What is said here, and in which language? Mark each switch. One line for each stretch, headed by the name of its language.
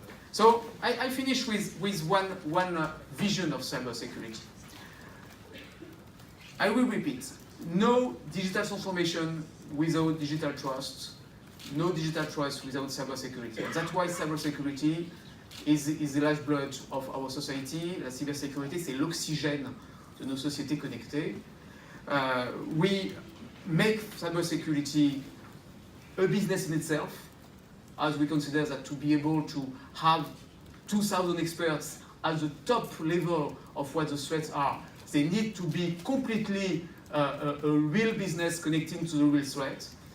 English: So I finish with one vision of cybersecurity. I will repeat, no digital transformation without digital trust, no digital trust without cybersecurity. And that's why cybersecurity is the lifeblood of our society.
French: La cybersécurité, c'est l'oxygène de nos sociétés connectées.
English: We make cybersecurity a business in itself, as we consider that to be able to have 2,000 experts at the top level of what the threats are, they need to be completely a real business connecting to the real threat,